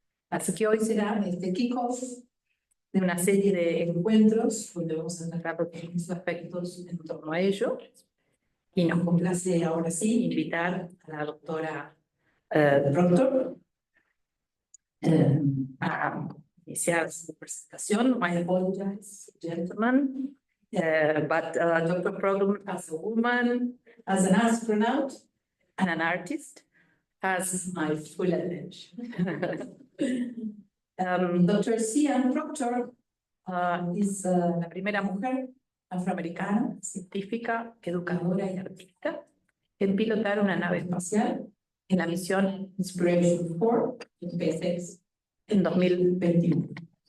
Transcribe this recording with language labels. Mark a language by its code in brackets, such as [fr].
[es] Así que hoy será este kickoff de una serie de encuentros donde vamos a tratar los distintos aspectos en torno a ello. Y nos complace ahora sí invitar a la doctora Proctor a iniciar su presentación. [en] I apologize, gentlemen, but Dr. Program, as a woman, as an astronaut, and an artist, has my full attention. Dr. [es] Cian Proctor es la primera mujer afroamericana, científica, educadora y artista en pilotar una nave espacial en la misión Inspiration 4 de SpaceX en 2021.